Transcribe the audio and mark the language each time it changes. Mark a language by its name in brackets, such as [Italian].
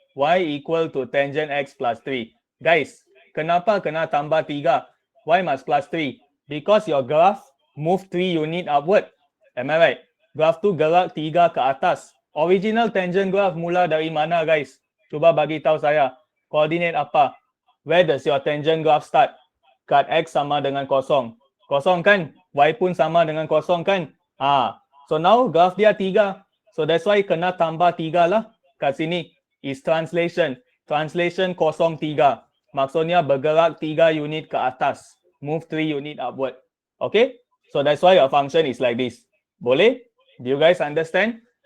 [English] Y equal to tangent x plus 3. Guys, [Malay] kenapa kena tambah 3? [English] Why must plus 3? Because your graph move 3 unit upward. Am I right? [Malay] Graph tu gerak 3 ke atas. Original tangent graph mula dari mana, guys? Cuba bagi tahu saya. Coordinate apa? [English] Where does your tangent graph start? [Malay] Kat x sama dengan kosong. Kosong kan? Y pun sama dengan kosong kan? [English] So now graph dia 3. So that's why [Malay] kena tambah 3 lah. Kat sini [English] is translation. [Malay] Translation 03. Maksudnya bergerak 3 unit ke atas. [English] Move 3 unit upward. Okay? So that's why your function is like this. [Malay] Boleh? [English] Do you guys understand?